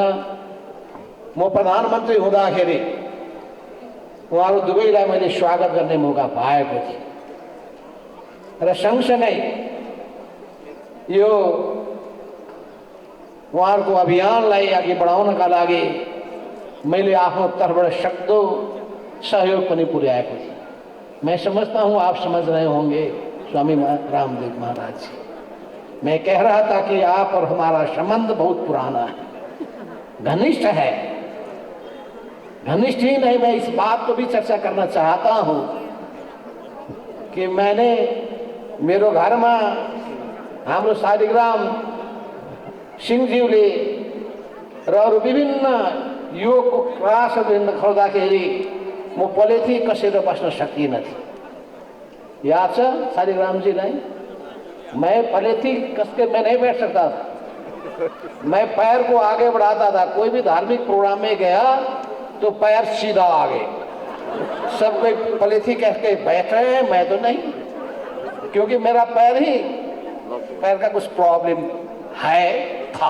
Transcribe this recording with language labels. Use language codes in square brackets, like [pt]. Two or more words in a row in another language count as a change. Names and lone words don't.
[ne] म प्रधानमन्त्री हुँदाखेरि उहाँहरू दुवैलाई मैले स्वागत गर्ने मौका पाएको थिएँ र सँगसँगै यो उहाँहरूको अभियानलाई अघि बढाउनका लागि मैले आफ्नो तर्फबाट सक्दो सहयोग पनि पुर्याएको थिएँ। [hi] मैं समझता हूँ आप समझ रहे होंगे स्वामी रामदेव महाराज जी। मैं कह रहा था कि आप और हमारा संबंध बहुत पुराना है, घनिष्ठ है। घनिष्ठ ही नहीं, मैं इस बात को भी चर्चा करना चाहता हूँ कि मैंने [ne] मेरो घरमा हाम्रो शालिग्राम सिंहज्यूले र अरू विभिन्न योगको क्लासहरू देखाउँदाखेरि म पलेथी कसेर बस्न सकिनँ थिएँ। याद छ शालिग्राम जीलाई? [hi] मैं पलेथी कस के मैं नहीं बैठ सकता था, मैं पैर को आगे बढ़ाता था। कोई भी धार्मिक प्रोग्राम में गया तो पैर सीधा आगे, सब कोई पलेथी कह के बैठ रहे हैं, मैं तो नहीं, क्योंकि मेरा पैर का कुछ प्रॉब्लम था।